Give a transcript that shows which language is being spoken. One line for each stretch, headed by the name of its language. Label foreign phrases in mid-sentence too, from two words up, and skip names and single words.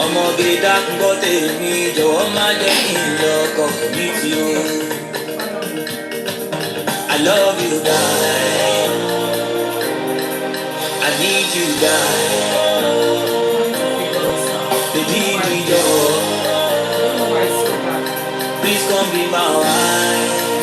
Yoruba: ọmọge dákúnbọ́ tèmi jọ̀wọ́ má jẹ́ kí n lọ́kọ̀ mi tí o.
Nigerian Pidgin: I love you die, I need you die, baby
Yoruba: mi jọ,
Nigerian Pidgin: please come be my wife.